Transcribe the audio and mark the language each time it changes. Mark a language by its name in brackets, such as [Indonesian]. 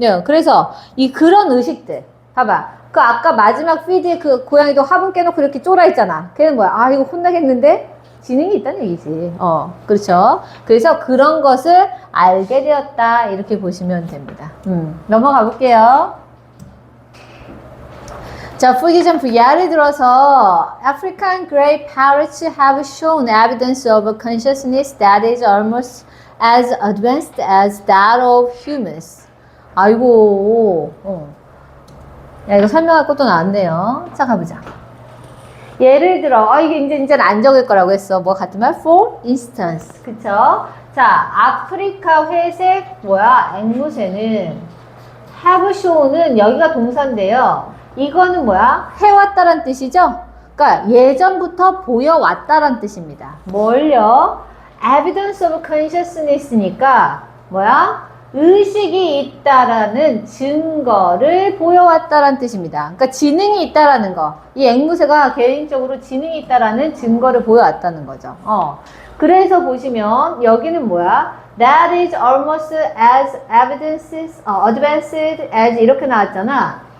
[Korean] 그래서, 그런 의식들. 봐봐. 아까 마지막 피드에 그 고양이도 화분 깨놓고 이렇게 쫄아 있잖아. 걔는 뭐야? 이거 혼나겠는데? 지능이 있다는 얘기지. 그렇죠. 그래서 그런 것을 알게 되었다. 이렇게 보시면 됩니다. 넘어가 볼게요. [English] 자, for example, [Korean] 예를 들어서 [English] African grey parrots have shown evidence of a consciousness that is almost as advanced as that of humans. [Korean] 아이고, 야, 이거 설명할 것도 나왔네요. 자, 가보자. 예를 들어, 이게 이제는 안 적을 거라고 했어. 뭐 같으면 [English] for instance. [Korean] 그쵸? 자, 아프리카 회색, 앵무새는 have show는 여기가 동사인데요. 이거는 해왔다란 뜻이죠? 그러니까 예전부터 보여왔다란 뜻입니다. 뭘요? [English] evidence of consciousness [Korean] 니까 의식이 있다라는 증거를 보여왔다라는 뜻입니다. 그러니까 지능이 있다라는 거. 이 앵무새가 개인적으로 지능이 있다라는 증거를 보여왔다는 거죠. 그래서 보시면 여기는 [English] That is almost as advanced as [Korean] 이렇게 나왔잖아.